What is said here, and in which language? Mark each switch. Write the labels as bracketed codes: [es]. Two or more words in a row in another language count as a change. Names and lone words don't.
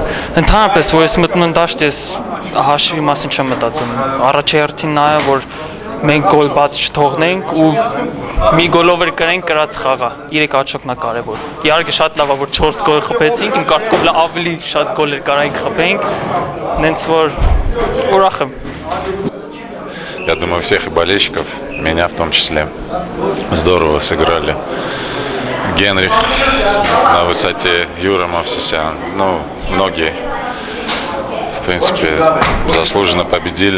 [hy] Ընդհանրապես, որ ես մտնում եմ դաշտ, ես հաշվի մասին չեմ մտածում։ Առաջի հերթին նա է, որ մենք գոլ բաց չթողնենք ու մի գոլով էլ կրենք կրած խաղը։ 3 աչոքն է կարևոր։ Իհարկե շատ լավ է, որ 4 գոլ խփեցինք, իմ կարծիքով ավելի շատ գոլեր կարանք խփենք, նենց որ ուրախ եմ։ [ru] Я думаю, всех и болельщиков, меня в том числе. Здорово сыграли. Генрих на высоте, Юра Мовсисян, ну, многие, в принципе, заслуженно победили.